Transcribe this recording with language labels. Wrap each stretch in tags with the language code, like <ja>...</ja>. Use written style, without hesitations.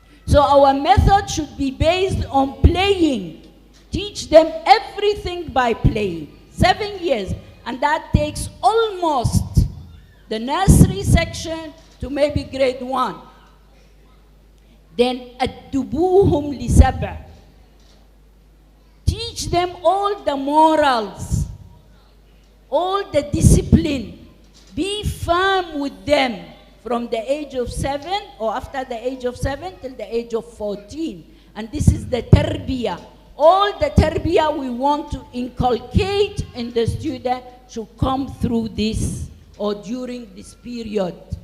<en>So our method should be based on playing. Teach them everything by playing. 7 years. And that takes almost the nursery section to maybe grade 1. Then</en> <ar>أَدُّبُوهُمْ لِسَبْعٍ.</ar> <en>Teach them all the morals, all the discipline. Be firm with them from the age of 7 or after the age of 7 till the age of 14. And this is the tarbiyah. All the tarbiyah we want to inculcate in the student should come through this or during this period.</en>